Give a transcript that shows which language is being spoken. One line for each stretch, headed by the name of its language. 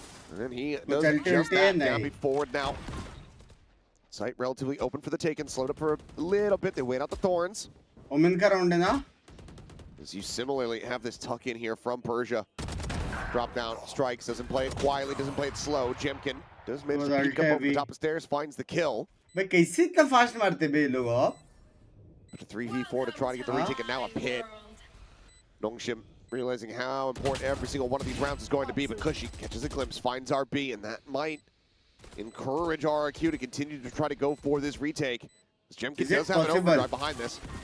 English: And then he does just that. Down forward now. Site relatively open for the taken. Slowed up for a little bit. They wait out the thorns.
Hindi: Omen ka round hai na?
English: As you similarly have this tuck in here from Persia. Drop down, strikes, doesn't play it quietly, doesn't play it slow. Jemkin does manage to peek up over the top of stairs, finds the kill.
Hindi: भाई कैसे इतना fast मारते बे लोग आप?
English: But a 3v4 to try to get the retake, and now a pit. Nongshim realizing how important every single one of these rounds is going to be, but Cushy catches a glimpse, finds RB, and that might encourage RRQ to continue to try to go for this retake. As Jemkin does have an overdrive behind this.